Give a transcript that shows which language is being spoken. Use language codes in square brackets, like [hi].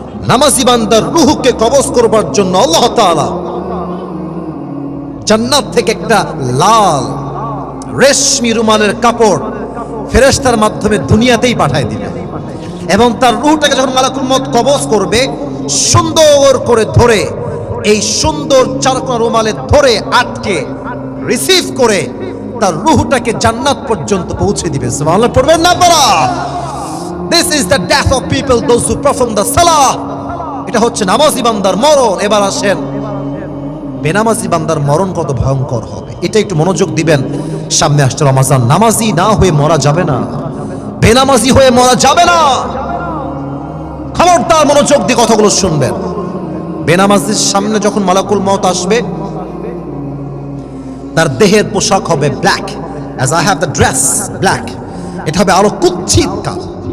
[bn] নামাজি বান্দার রূহকে কবজ করবার জন্য আল্লাহ তাআলা জান্নাত থেকে একটা লাল রেশমি রুমালের কাপড় ফেরেশতার মাধ্যমে দুনিয়াতেই পাঠায় দিবেন, এবং তার রূহটাকে যখন মালাকুল মউত কবজ করবে, সুন্দর করে ধরে এই সুন্দর চারকোনা রুমালে ধরে আটকে রিসিভ করে তার রূহটাকে জান্নাত পর্যন্ত পৌঁছে দিবে। সুবহানাল্লাহ পড়বেন না আপনারা? [en] This is the death of people, those who perform the salah. [bn] এটা হচ্ছে নামাজি বান্দার মরণ। এবার আসেন বেনামাজি বান্দার মরণ কত ভয়ঙ্কর হবে, এটা একটু মনোযোগ দিবেন। সামনে আসছে রমাজান, নামাজি না হয়ে মরা যাবে না, বেনামাজি হয়ে মরা যাবে না। খবরদার মনোযোগ দিয়ে কথাগুলো শুনবেন। বেনামাজির সামনে যখন মালাকুল মউত আসবে, তার দেহের পোশাক হবে black, [en] as I have the dress black, [bn] এটা হবে আরো কুৎসিত কালো।